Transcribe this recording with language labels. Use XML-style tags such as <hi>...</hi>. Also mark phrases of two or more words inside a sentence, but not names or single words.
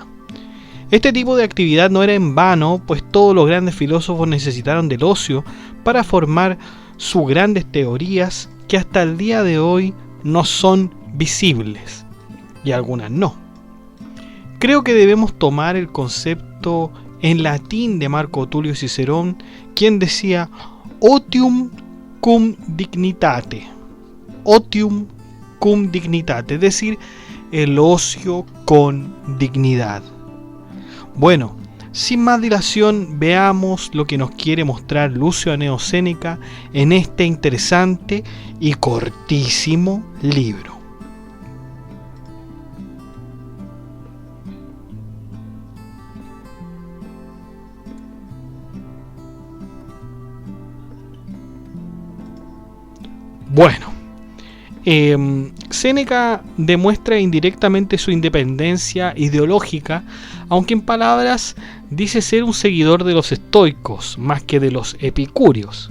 <es>Este tipo de actividad no era en vano, pues todos los grandes filósofos necesitaron del ocio para formar sus grandes teorías que hasta el día de hoy no son visibles, y algunas no. Creo que debemos tomar el concepto en latín de Marco Tulio Cicerón, quien decía</es> <la>otium cum dignitate. Otium cum dignitate,</la> <es>es decir, el ocio con dignidad. Bueno, sin más dilación, veamos lo que nos quiere mostrar Lucio Aneo Séneca en este interesante y cortísimo libro. Bueno, Séneca demuestra indirectamente su independencia ideológica, aunque en palabras dice ser un seguidor de los estoicos más que de los epicúreos.</es>